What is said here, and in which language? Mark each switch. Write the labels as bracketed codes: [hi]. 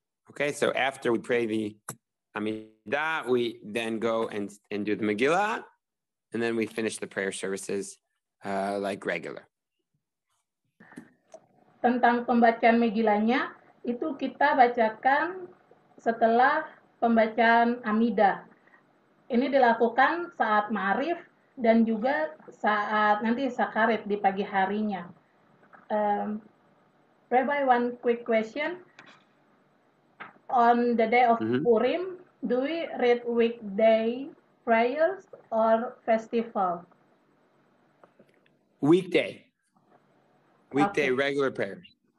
[en] Okay, so after we pray the Amidah, we then go and do the Megillah, and then we finish the prayer services like regular. [id] Tentang pembacaan Megillahnya, itu kita bacakan setelah pembacaan Amidah. Ini dilakukan saat Ma'arif dan juga saat nanti Sakarit di pagi harinya. [en] Rabbi, one quick question. On the day of Purim, do we read weekday prayers or festival? Weekday, Okay. regular prayers.